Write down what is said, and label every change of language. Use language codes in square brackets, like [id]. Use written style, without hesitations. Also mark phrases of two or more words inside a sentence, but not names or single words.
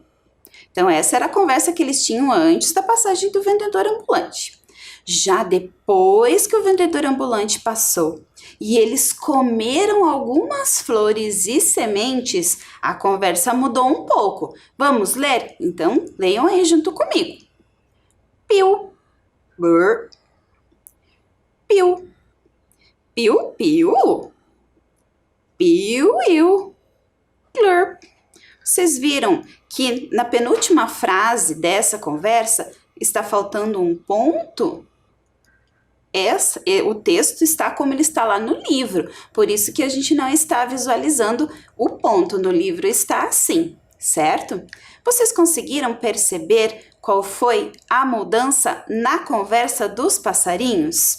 [pt] Então, essa era a conversa que eles tinham antes da passagem do vendedor ambulante. Já depois que o vendedor ambulante passou e eles comeram algumas flores e sementes, a conversa mudou um pouco. Vamos ler? Então, leiam aí junto comigo. Piu, brr, piu. Piu, piu, piu, iu, glurp. Vocês viram que na penúltima frase dessa conversa está faltando um ponto? O texto está como ele está lá no livro, por isso que a gente não está visualizando o ponto. No livro está assim, certo? Vocês conseguiram perceber qual foi a mudança na conversa dos passarinhos?